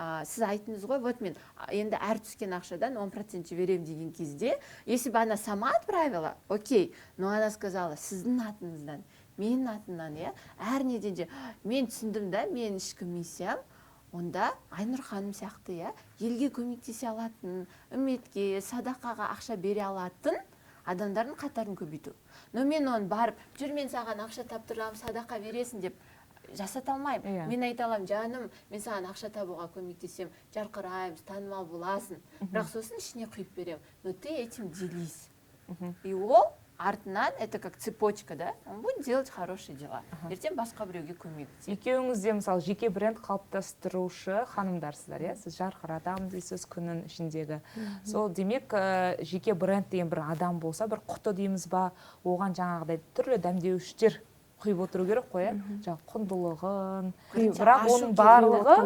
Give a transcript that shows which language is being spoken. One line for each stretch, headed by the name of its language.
Kazakh: Сіз айтыңыз ғой, вот мен енді әр түскен ақшадан 10% жіберем деген кезде,
Russian: если бы она сама отправила, окей, но она сказала,
Kazakh: сіздің атыңыздан, менің атымнан, әр неден же, мен түсіндім да, мен ішкі миссиям, онда Айнұр ханым сияқты, елге көмектесе алатын, үмметке, садақаға ақша бере алатын адамдардың қатарын көбейту. Но мен оны барып, жүр мен саған ақша таптырам, садақа бересің деп жасата алмаймын. Мен айта аламын, жаным, мен саған ақша табуға көмектесем, жарқыраймыз, танымал боласың. Бірақ сосын ішіне құйып берем.
Russian: Но ты этим делись.
Kazakh: И ол артынан,
Russian: это как цепочка, да? Он будет делать хорошие дела.
Kazakh: Ертең басқа біреуге көмектеседі. Екеуіңіз де мысалы жеке бренд қалыптастырушы ханымдарсыздар, сіз жарқыратамын дейсіз күннің ішіндегі. Сол демек жеке бренд деген бір адам болса, бір құты дейміз ба, оған жаңағыдай түрлі дәмдеуіштер құйып отыру керек қой, жаңағы құндылығын, бірақ оның барлығы